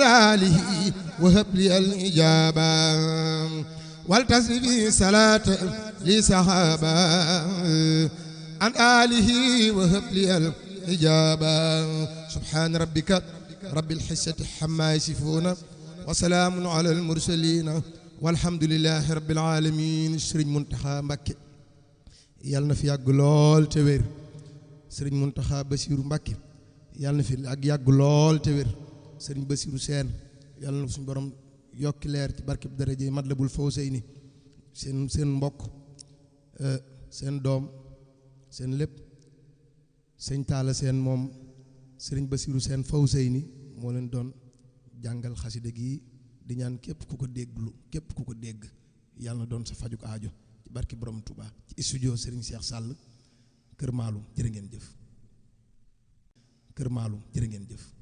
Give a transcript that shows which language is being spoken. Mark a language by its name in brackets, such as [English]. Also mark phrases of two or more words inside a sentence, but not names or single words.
[Arabic] آله وهب لي الإجابة ولتسري صلاة لصحابة عن آله وهب لي الإجابة سبحان ربك رب الحسة حما يصفون وسلام على المرسلين والحمد لله رب العالمين. [Wolof] Serigne Mountakha Mbacké yal na fi yàgg lool te wér. Serigne Mountakha Bassirou Mbacké yal na fi yàgg lool te wér. Serigne Bassirou Sène yal na suñu borom yokki leer ci barkeb daraje Matlabul Fawzayni seen mbokk seen doom seen lépp sëñ Talla Sène moom Serigne Bassirou Sène Fawzayni moo leen doon jàngal xasida gi di ñaan képp ku ko dégg yàlla na doon sa fajuk aajo ci barki borom Touba ci studio Serigne Cheikh Sall Kër Maalum jërë ngeen jëf Kër Maalum jërë ngeen jëf.